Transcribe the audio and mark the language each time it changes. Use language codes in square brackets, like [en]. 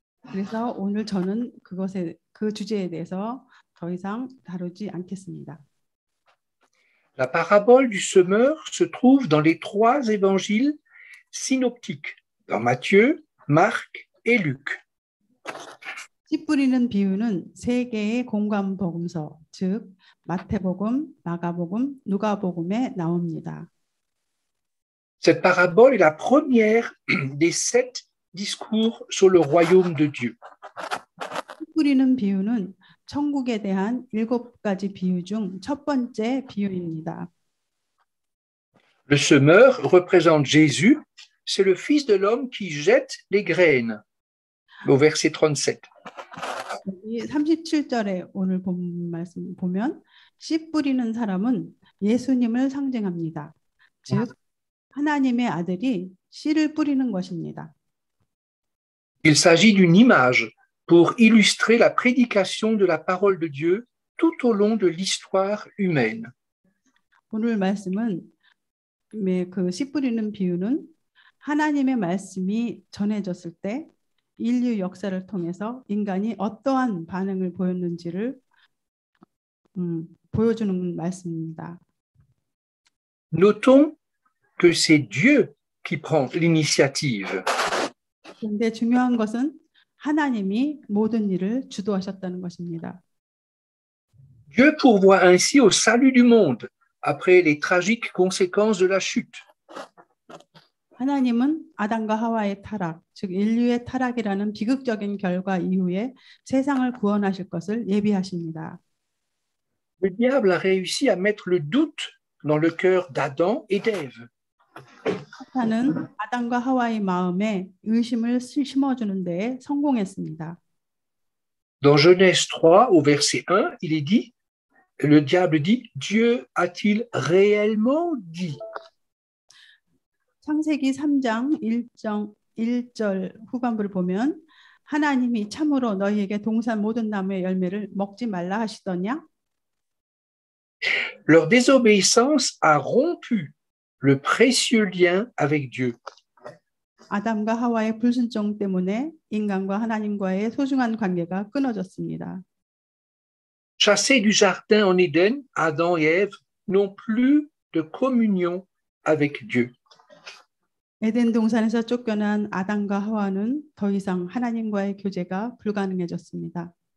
[ko] 그래서 오늘 저는 그 주제에 대해서 더 이상 다루지 않겠습니다. [fr] La parabole du semeur se trouve dans les 3 évangiles synoptiques, dans Matthieu, Marc et Luc. [ko] 씨 뿌리는 비유는 3개의 공관 복음서, 즉 마태복음, 마가복음, 누가복음에 나옵니다. [fr] Cette parabole est la première des 7 discours sur le royaume de Dieu. [ko] 씨 뿌리는 비유는 천국에 대한 7가지 비유 중 첫 번째 비유입니다. [fr] Le semeur représente Jésus, c'est le Fils de l'homme qui jette les graines, au verset 37. [ko] 이 37절에 오늘 본 말씀 보면 씨 뿌리는 사람은 예수님을 상징합니다. 즉 하나님의 아들이 씨를 뿌리는 것입니다. [fr] Il s'agit d'une image pour illustrer la prédication de la parole de Dieu tout au long de l'histoire humaine. [ko] 오늘 말씀은 그 씨 뿌리는 비유는 하나님의 말씀이 전해졌을 때 인류 역사를 통해서 인간이 어떠한 반응을 보였는지를 보여주는 말씀입니다. [fr] Notons que c'est Dieu qui prend l'initiative. [ko] 그런데 중요한 것은 하나님이 모든 일을 주도하셨다는 것입니다. [fr] Dieu pourvoit ainsi au salut du monde après les tragiques conséquences de la chute. [ko] 하나님은 아담과 하와의 타락, 즉 인류의 타락이라는 비극적인 결과 이후에 세상을 구원하실 것을 예비하십니다. [fr] Le diable a réussi à mettre le doute dans le cœur d'Adam et d'Ève. [ko] 사탄은 아담과 하와의 마음에 의심을 심어주는 데에 성공했습니다. [fr] Dans Genèse 3, au verset 1, il est dit, le diable dit, Dieu a-t-il réellement dit? [ko] 창세기 3장 1절 후반부를 보면 하나님이 참으로 너희에게 동산 모든 나무의 열매를 먹지 말라 하시더냐? [fr] Leur désobéissance a rompu le précieux lien avec Dieu. [ko] 아담과 하와의 불순종 때문에 인간과 하나님과의 소중한 관계가 끊어졌습니다. [fr] Chassés du jardin en Éden, Adam et Ève n'ont plus de communion avec Dieu. [ko] 에덴 동산에서 쫓겨난 아담과 하와는 더 이상 하나님과의 교제가 불가능해졌습니다.